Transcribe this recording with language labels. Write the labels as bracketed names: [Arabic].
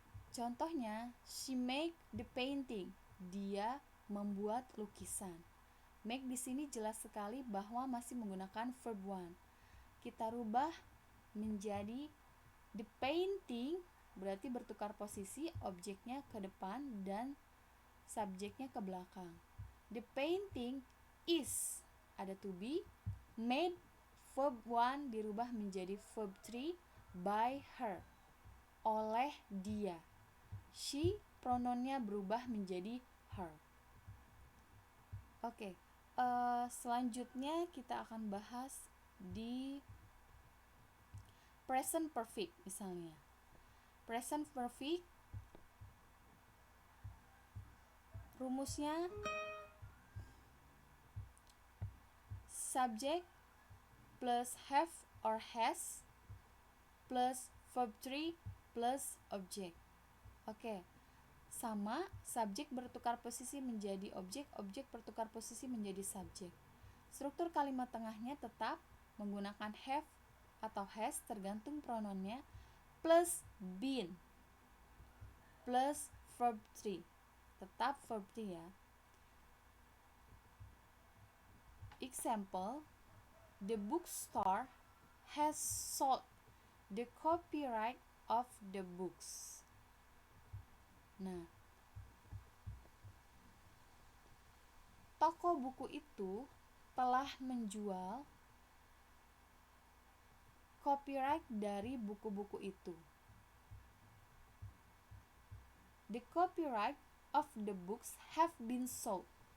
[Indonesian] Contohnya, [English] she make the painting. [Indonesian] Dia membuat lukisan. Make di sini jelas sekali bahwa masih menggunakan verb 1. Kita rubah menjadi the painting, berarti bertukar posisi, objeknya ke depan dan subjeknya ke belakang. [English] The painting is, [Indonesian] ada to be, made, verb 1 dirubah menjadi verb 3, by her, oleh dia. She, pronounnya berubah menjadi her. Oke, selanjutnya kita akan bahas di present perfect misalnya. Present perfect rumusnya subject plus have or has plus verb 3 plus object. Oke, sama, subjek bertukar posisi menjadi objek, objek bertukar posisi menjadi subjek. Struktur kalimat tengahnya tetap menggunakan have atau has tergantung pronounnya, plus been plus verb 3. Tetap verb 3 ya. [English] Example, the bookstore has sold the copyright of the books. [Indonesian] Nah, toko buku itu telah menjual copyright dari buku-buku itu. [English] The copyright of the books have been sold.